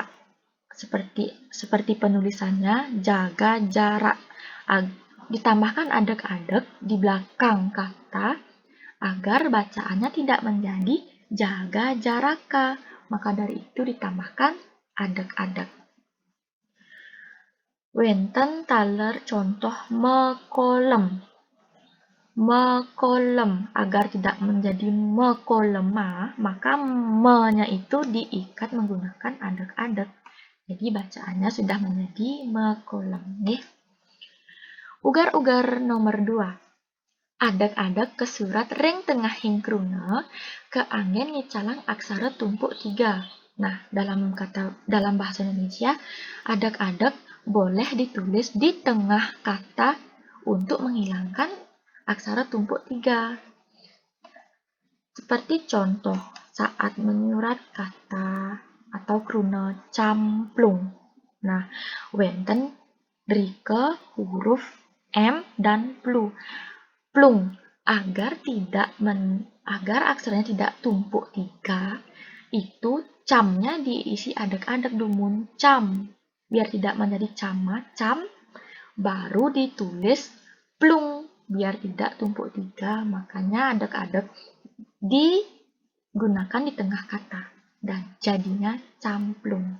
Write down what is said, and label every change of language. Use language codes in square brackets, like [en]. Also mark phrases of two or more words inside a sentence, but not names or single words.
[id] Seperti penulisannya, jaga jarak. Ditambahkan adek-adek di belakang kata agar bacaannya tidak menjadi jaga jaraka. Maka dari itu ditambahkan adek-adek. [ban] Wenten taler contoh mekolem. [id] Mekolem, agar tidak menjadi mekolema, maka me-nya itu diikat menggunakan adek-adek. Jadi bacaannya sudah menjadi mekolem. Nih. Ugar-ugar nomor 2. [ban] Adak-adak ke surat ring tengah hingkruna ke angin ngicalang aksara tumpuk 3. [id] Nah, dalam bahasa Indonesia, adak-adak boleh ditulis di tengah kata untuk menghilangkan aksara tumpuk 3. Seperti contoh saat menyurat kata atau kruna camplung. Nah, [ban] wenten rike [id] huruf M dan plung agar aksaranya tidak tumpuk 3, itu camnya diisi adak-adak dumun cam, biar tidak menjadi cama cam, baru ditulis plung biar tidak tumpuk 3, makanya adak-adak digunakan di tengah kata dan jadinya camplung.